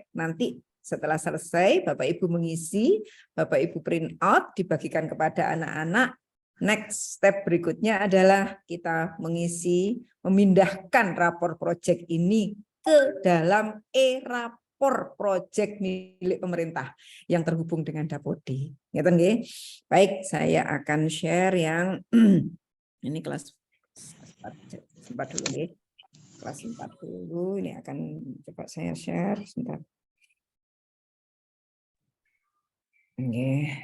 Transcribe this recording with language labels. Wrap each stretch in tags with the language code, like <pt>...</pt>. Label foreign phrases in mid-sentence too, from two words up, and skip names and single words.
<id>Nanti setelah selesai Bapak Ibu mengisi, Bapak Ibu</id> <en>print out,</en> <id>dibagikan kepada anak-anak.</id> <en>Next step</en> <id>berikutnya adalah kita mengisi, memindahkan rapor project ini ke dalam e-rapor project milik pemerintah yang terhubung dengan Dapodik.</id> <jv>Ngeten nggih?</jv> <id>Baik, saya akan share yang ini kelas 4 dulu nggih. Kelas 4 dulu, ini akan coba saya share sebentar. Nggih.</id>